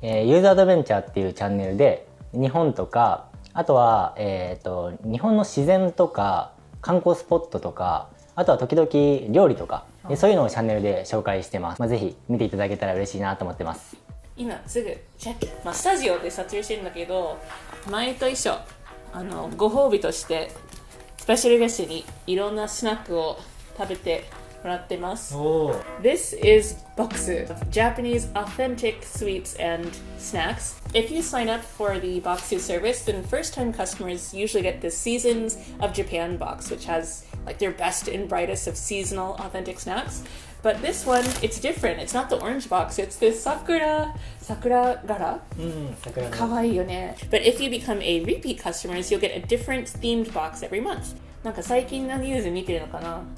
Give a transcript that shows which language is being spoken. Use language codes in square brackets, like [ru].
[ja] ユーザーアドベンチャーっていうチャンネルで日本とか、あとは日本の自然とか観光スポットとか、あとは時々料理とか、そういうのをチャンネルで紹介してます。ぜひ見ていただけたら嬉しいなと思ってます。今すぐチェック、スタジオで撮影してるんだけど、前と一緒、ご褒美としてスペシャルゲストにいろんなスナックを食べてもらってます。 [en] This is Boxu, Japanese authentic sweets and snacks. If you sign up for the Boxu service, then first-time customers usually get the Seasons of Japan box, which has like their best and brightest of seasonal authentic snacks. But this one, it's different. It's not the orange box. It's the sakura gara. [ja] Kawaii yo ne. [en] But if you become a repeat customers, you'll get a different themed box every month. [ja] なんか最近のニュース見てるのかな？